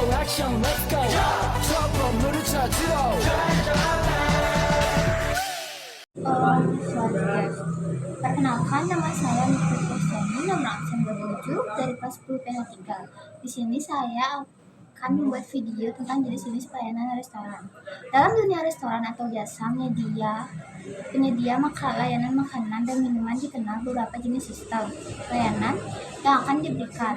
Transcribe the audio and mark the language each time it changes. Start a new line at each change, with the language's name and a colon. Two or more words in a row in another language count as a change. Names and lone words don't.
English: let's go.
Korean: 저 건물을 찾으러.
Indonesian: Selamat guys. Perkenalkan, nama saya Niko Kristiani, nomor absen 27 dari kelas 10 PH3. Di sini saya akan membuat video tentang jenis-jenis pelayanan restoran. Dalam dunia restoran atau jasa penyedia layanan makanan dan minuman dikenal beberapa jenis sistem pelayanan yang akan diberikan.